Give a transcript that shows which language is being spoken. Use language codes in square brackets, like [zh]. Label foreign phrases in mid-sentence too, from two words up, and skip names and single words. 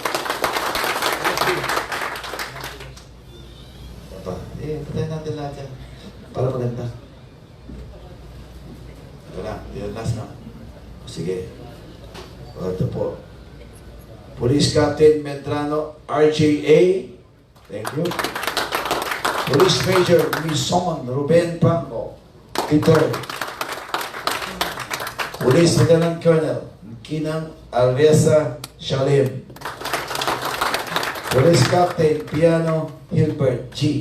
[tl] Patayin natin lahat yan. Para maganda. Ito na, yun last na. Sige. Ito po. Police Captain Medrano RJA. [en] Thank you. [tl] Police Major Mison Ruben Pango. Peter. Police Lieutenant Colonel Kinang Alreza Shalim. Police Captain Piano Hilbert G.